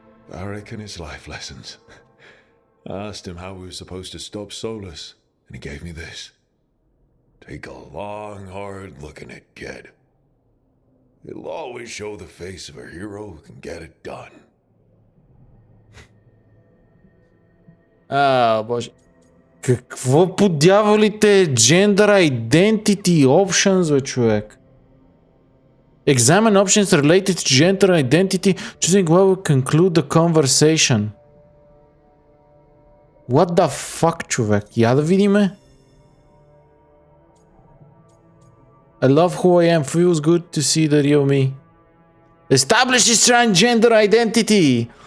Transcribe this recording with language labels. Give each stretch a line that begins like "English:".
English: Varric and his life lessons. I asked him how we were supposed to stop Solus, and he gave me this. Take a long, hard look in it, kid. It'll always show the face of a hero who can get it done.
Bulgarian: Боже. Какво по дяволите е Gender Identity Options, бе, човек?
English: Examine options related to gender identity. Choosing what will conclude the conversation. What the fuck,
Bulgarian: човек? Я да видиме.
English: I love who I am. Feels good to see the real me. Establishes transgender identity.